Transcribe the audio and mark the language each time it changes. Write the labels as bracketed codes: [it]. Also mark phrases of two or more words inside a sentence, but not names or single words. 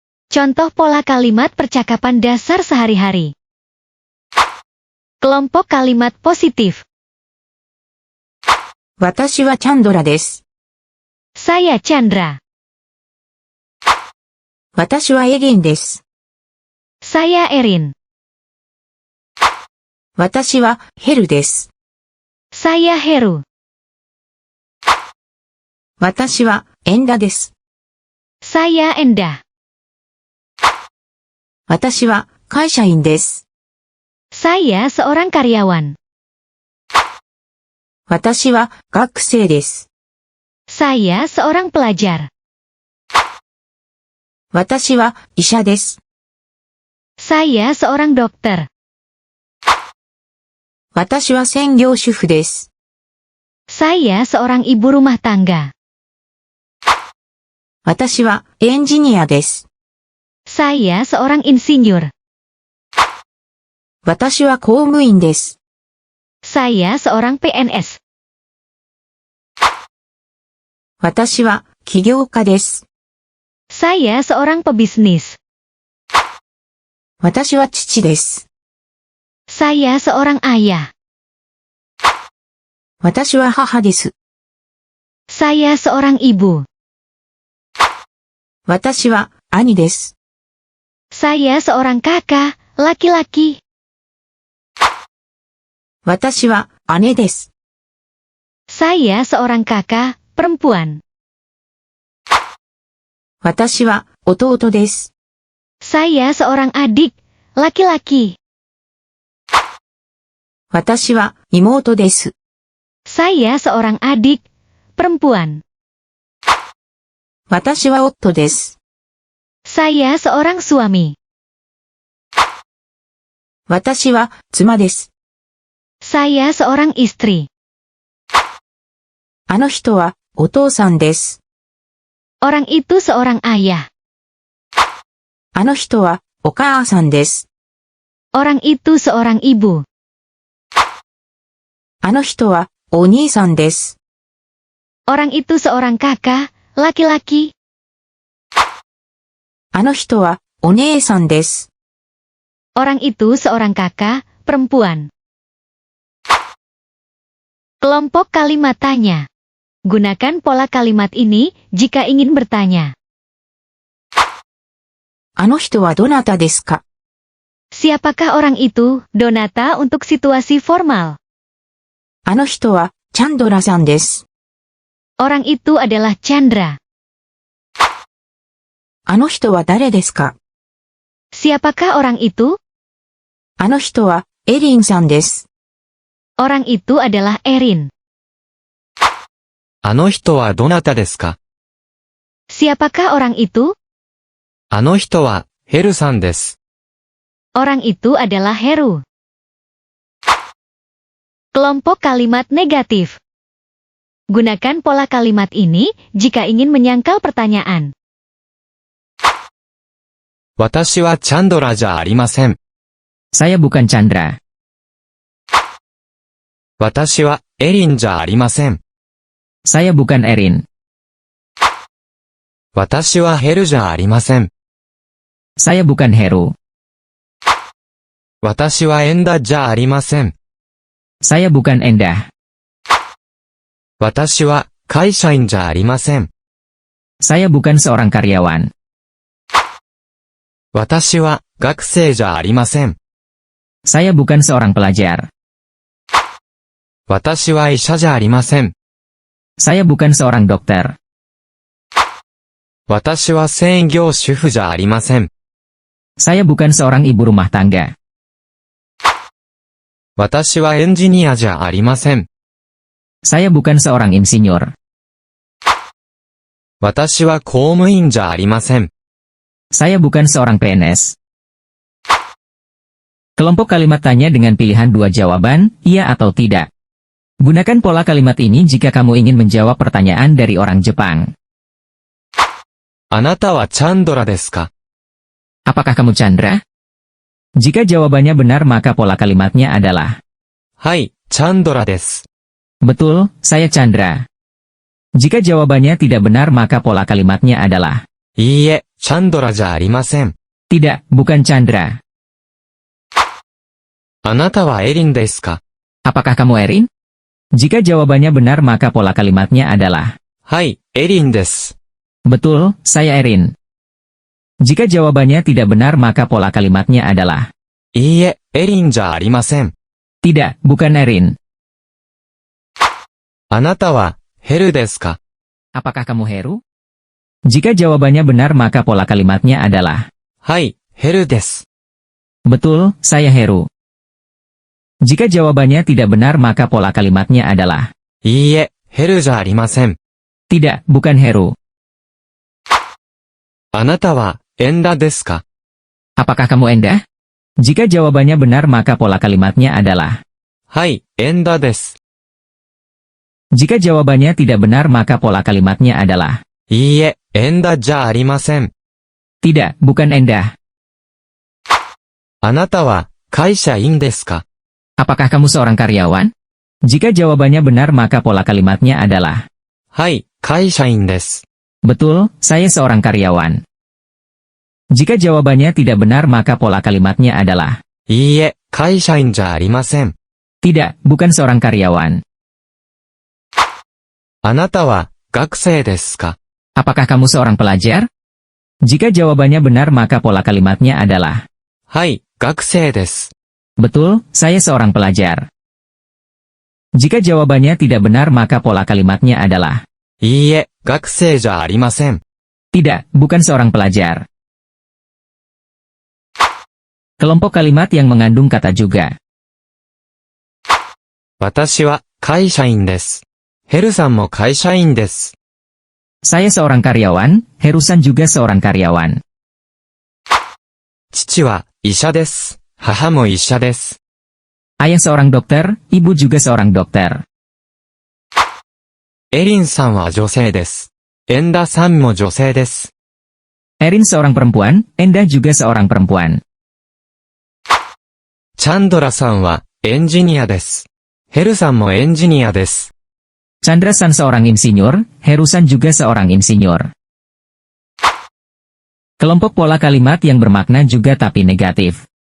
[id] Contoh pola kalimat percakapan dasar sehari-hari. Kelompok kalimat positif. [ja] 私はチャンドラです。 [id] Saya Chandra. [ja] 私はエリンです。 [id] Saya Erin. [ja] 私はヘルです。 [id] Saya Heru. [ja] 私はエンダです。 [id] Saya Endah. [ja] 私は会社員です。 [id] Saya seorang karyawan. [ja] 私は学生です。 [id] Saya seorang pelajar. [ja] 私は医者です。 [id] Saya seorang dokter. [ja] 私は専業主婦です。 [id] Saya seorang ibu rumah tangga. [ja] 私はエンジニアです。 [id] Saya seorang insinyur. [ja] 私は公務員です。 [id] Saya seorang PNS. [ja] 私は起業家です。 [id] Saya seorang pebisnis. [ja] 私は父です。 [id] Saya seorang ayah. [ja] 私は母です。 [id] Saya seorang ibu. [ja] 私は兄です。 [id] Saya seorang kakak, laki-laki. [ja] 私は姉です。 [id] Saya seorang kakak, perempuan. [ja] 私は弟です。 [id] Saya seorang adik, laki-laki. [ja] 私は妹です。 [id] Saya seorang adik, perempuan. [ja] 私は夫です。 [id] Saya seorang suami. [ja] 私は妻です。 [id] Saya seorang istri. [ja] あの人はお父さんです。 [id] Orang itu seorang ayah. [ja] あの人はお母さんです。 [id] Orang itu seorang ibu. [ja] あの人はお兄さんです。 [id] Orang itu seorang kakak, laki-laki. [ja] あの人はお姉さんです。 [id] Orang itu seorang kakak, perempuan. Kelompok kalimat tanya. Gunakan pola kalimat ini jika ingin bertanya. [ja] あの人はどなたですか？ [id] Siapakah orang itu, Donata untuk situasi formal? [ja] あの人はチャンドラさんです。 [id] Orang itu adalah Chandra. [ja] あの人は誰ですか？ [id] Siapakah orang itu? [ja] あの人はエリンさんです。 [id] Orang itu adalah Erin. [ja] あの人はどなたですか？ [id] Siapakah orang itu? [ja] あの人はヘルさんです。 [id] Orang itu adalah Heru. Kelompok kalimat negatif. Gunakan pola kalimat ini jika ingin menyangkal pertanyaan. [ja] 私はチャンドラじゃありません。 [id] Saya bukan Chandra. [ja] 私はエリンじゃありません。 [id] Saya bukan Erin. [ja] 私はヘルじゃありません。 [id] Saya bukan Heru. [ja] 私はエンダじゃありません。 [id] Saya bukan Endah. [ja] 私は会社員じゃありません。 [id] Saya bukan seorang karyawan. [ja] 私は学生じゃありません。 [id] Saya bukan seorang pelajar. [ja] 私は医者じゃありません。 [id] Saya bukan seorang dokter. [ja] 私は専業主婦じゃありません。 [id] Saya bukan seorang ibu rumah tangga. [ja] 私はエンジニアじゃありません。 [id] Saya bukan seorang insinyur. [ja] 私は公務員じゃありません。 [id] Saya bukan seorang PNS. Kelompok kalimat tanya dengan pilihan dua jawaban, iya atau tidak. Gunakan pola kalimat ini jika kamu ingin menjawab pertanyaan dari orang Jepang. [ja] あなたはチャンドラですか？ [id] Apakah kamu Chandra? Jika jawabannya benar maka pola kalimatnya adalah [ja] はい、チャンドラです。 [id] betul, saya Chandra. Jika jawabannya tidak benar maka pola kalimatnya adalah [ja] いいえ、 チャンドラじゃありません。 [id] Tidak, bukan Chandra. [ja] あなたはエリンですか？ [id] Apakah kamu Erin? Jika jawabannya benar maka pola kalimatnya adalah [ja] はい、エリンです。 [id] Betul, saya Erin. Jika jawabannya tidak benar maka pola kalimatnya adalah [ja] いいえ、エリンじゃありません。 [id] Tidak, bukan Erin. [ja] あなたは、ヘルですか？ [id] Apakah kamu Heru? Jika jawabannya benar maka pola kalimatnya adalah [ja] はい、ヘルです。 [id] Betul, saya Heru. Jika jawabannya tidak benar maka pola kalimatnya adalah [ja] いいえ、ヘルじゃありません。 [id] Tidak, bukan Heru. [ja] あなたは、エンダですか？ [id] Apakah kamu Endah? Jika jawabannya benar maka pola kalimatnya adalah [ja] はい、エンダです。 [id] Jika jawabannya tidak benar maka pola kalimatnya adalah [ja] いいえ、エンダじゃありません。 [id] Tidak, bukan Endah. [ja] あなたは、会社員ですか？ [id] Apakah kamu seorang karyawan? Jika jawabannya benar maka pola kalimatnya adalah [ja] はい、会社員です。 [id] Betul, saya seorang karyawan. Jika jawabannya tidak benar maka pola kalimatnya adalah [ja] いいえ、会社員じゃありません。 [id] Tidak, bukan seorang karyawan. [ja] あなたは、学生ですか？ [id] Apakah kamu seorang pelajar? Jika jawabannya benar maka pola kalimatnya adalah [ja] はい、学生です。 [id] Betul, saya seorang pelajar. Jika jawabannya tidak benar maka pola kalimatnya adalah [ja] いいえ、学生じゃありません。 [id] Tidak, bukan seorang pelajar. Kelompok kalimat yang mengandung kata juga. [ja] 私は、会社員です。ヘルさんも会社員です。 [id] Saya seorang karyawan, Herusan juga seorang karyawan. [ja] 父は、医者です。母も医者です。 [id] Ayah seorang dokter, ibu juga seorang dokter. [ja] エリンさんは女性です。エンダさんも女性です。 [id] Erin seorang perempuan, Endah juga seorang perempuan. [ja] チャンドラさんは、エンジニアです。ヘルさんもエンジニアです。 [id] Chandra-san seorang insinyur, Herusan juga seorang insinyur. Kelompok pola kalimat yang bermakna juga tapi negatif.